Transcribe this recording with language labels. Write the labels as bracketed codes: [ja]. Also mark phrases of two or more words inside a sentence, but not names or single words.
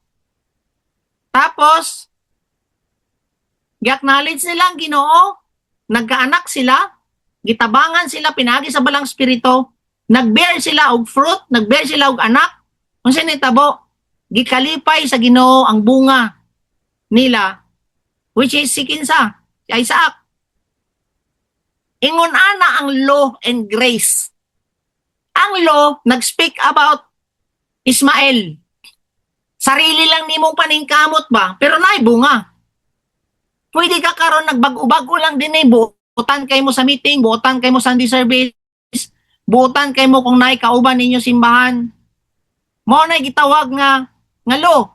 [ceb] Tapos, gi-acknowledge nila ang Ginoo, nagkaanak sila, gitabangan sila, pinagi sa balang spirito, nagbear sila og fruit, nagbear sila og anak. Kung sinitabo, gikalipay sa Ginoo ang bunga nila, which is si kinsa, si Isaac. Ingon ana ang [en] law and grace. [ceb] Ang law, nag- [en] speak about [ceb] Ismael. Sarili lang nimong paningkamot ba? Pero naay bunga. Pwede ka karon nagbago-bago lang din eh. Buotan kay mo sa meeting, buotan kay mo sa [en] Sunday service, [ceb] buotan kay mo kung naay kauban ninyo simbahan. Mao na gitawag nga law.